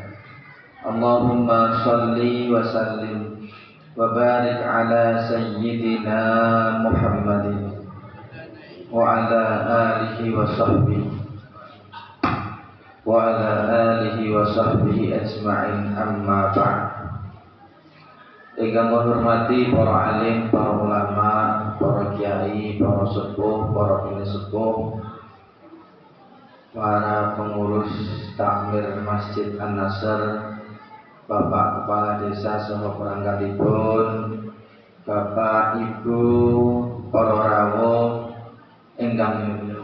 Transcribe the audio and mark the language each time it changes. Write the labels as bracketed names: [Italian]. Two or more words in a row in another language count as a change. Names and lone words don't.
[Arabic] اللهم صل وسلم وبارك على سيدنا محمد وعلى آله وصحبه أجمعين، أما بعد. [Javanese] Ingkang menghormati para alim, para ulama, para kiai, para sepuh, para pinisepuh, para pengurus takmir Masjid An-Nasr, Bapak Kepala Desa saha perangkatipun, Bapak Ibu, para rawuh ingkang nyuwun.